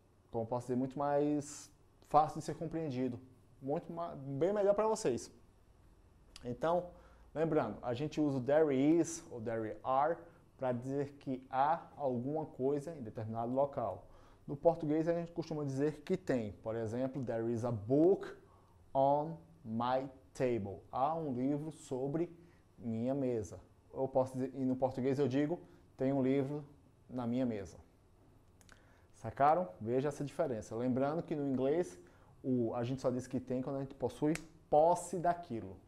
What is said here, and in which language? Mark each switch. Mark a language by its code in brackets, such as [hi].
[pt] como posso dizer, muito mais fácil de ser compreendido. Bem melhor para vocês. Então, lembrando, a gente usa o there is ou there are para dizer que há alguma coisa em determinado local. No português, a gente costuma dizer que tem. Por exemplo, [en] there is a book on my table. [pt] Há um livro sobre minha mesa. Eu posso dizer, e no português eu digo, tem um livro na minha mesa. Sacaram? Veja essa diferença. Lembrando que no inglês, a gente só diz que tem quando a gente possui posse daquilo.